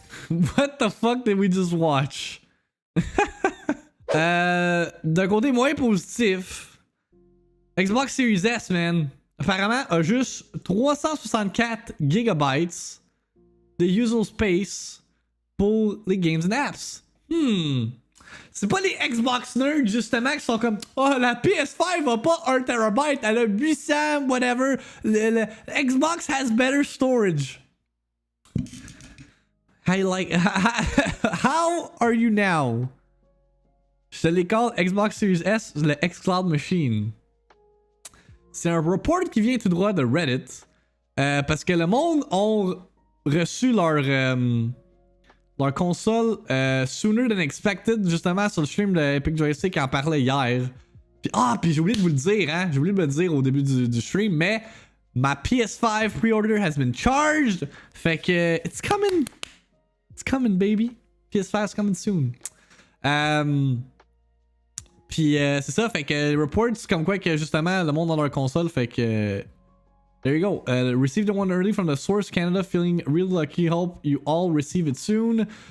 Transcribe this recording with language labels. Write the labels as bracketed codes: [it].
[en] What the fuck did we just watch? [fr] D'un côté moins positif, Xbox Series S, man, apparemment a juste 364 gigabytes de [en] user space [fr] pour les [en] games and apps. [fr] C'est pas les Xbox nerds justement qui sont comme oh la PS5 a pas 1 terabyte, elle a 800 [en] whatever. [fr] Le [en] Xbox has better storage. How are you now? [fr] Je te les call Xbox Series S, le xCloud Machine. C'est un report qui vient tout droit de Reddit. Parce que le monde ont reçu leur console [en] sooner than expected, [fr] justement sur le stream de Epic Joystick qui en parlait hier. Puis j'ai oublié de vous le dire, hein. J'ai oublié de me le dire au début du stream, mais ma PS5 [en] pre-order has been charged. [fr] Fait que [en] it's coming. It's coming, baby. PS5 is coming soon. [fr] Puis c'est ça, fait que reports comme quoi que justement le monde dans leur console, fait que [en] there you go. Received the one early from the source Canada, feeling real lucky. Hope you all receive it soon.